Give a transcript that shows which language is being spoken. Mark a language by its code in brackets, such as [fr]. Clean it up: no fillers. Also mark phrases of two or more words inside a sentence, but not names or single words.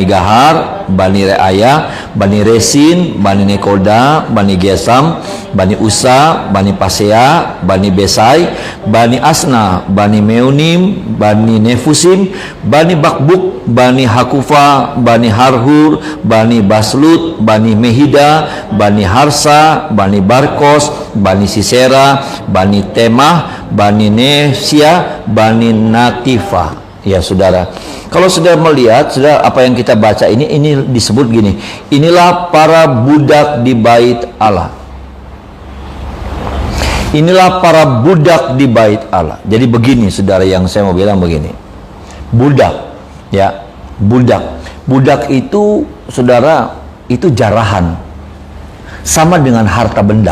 [id] Gahar, Bani Reaya, Bani Resin, Bani Nekoda, Bani Gesam, Bani Usa, Bani Pasea, Bani Besai, Bani Asna, Bani Meunim, Bani Nefusim, Bani Bakbuk, Bani Hakufa, Bani Harhur, Bani Baslut, Bani Mehida, Bani Harsa, Bani Barkos, Bani Sisera, Bani Temah, Bani Nesia, Bani Natifah. Ya saudara, kalau saudara melihat, saudara, apa yang kita baca ini disebut gini, inilah para budak di bait Allah. Inilah para budak di bait Allah. Jadi begini saudara, yang saya mau bilang begini, budak, ya, budak itu saudara, itu jarahan, sama dengan harta benda.